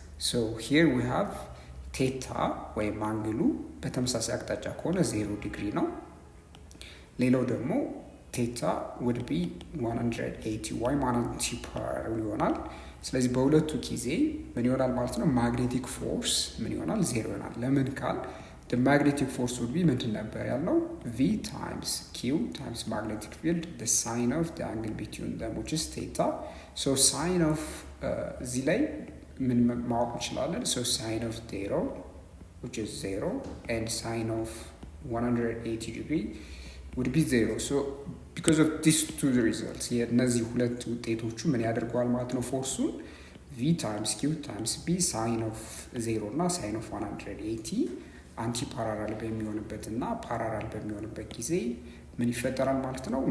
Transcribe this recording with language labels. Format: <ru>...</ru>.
<en>ሶ ሂር ዊ ሃቭ</en> <am>ቴታ ወይም አንግሉ በተመሳሳይ አቅጣጫ ከሆነ 0 ዲግሪ ነው። ሌላው ደግሞ ቴታ</am> <en>would be 180</en> <am>ወይም አንቲ ፓራራል ይሆናል። ስለዚህ በሁለቱ ጊዜ ምን ይሆናል ማለት ነው? ማግኔቲክ ፎርስ ምን ይሆናል? 0 ይሆናል። ለምን ካል</am> <en>the magnetic force would be</en> <am>ምንድን ነበር ያለው?</am> <en>V times Q times magnetic field the sine of the angle between them which is theta. so sine of</en> <am>እዚህ ላይ ምን ማወቅ እንችላለን?</am> <en>so sine of 0 which is 0 and sine of 180 degree would be 0. so because of these two results</en> <am>የእነዚህ ሁለት ውጤቶቹ ምን ያደርገዋል ማለት ነው? ፎርሱን</am> <en>V times Q times B sin of 0</en> <am>እና</am> <en>sin of 180</en> <am>አንቲ ፓራራል በሚሆንበት እና ፓራራል በሚሆንበት ጊዜ ምን ይፈጠራል ማለት ነው?</am>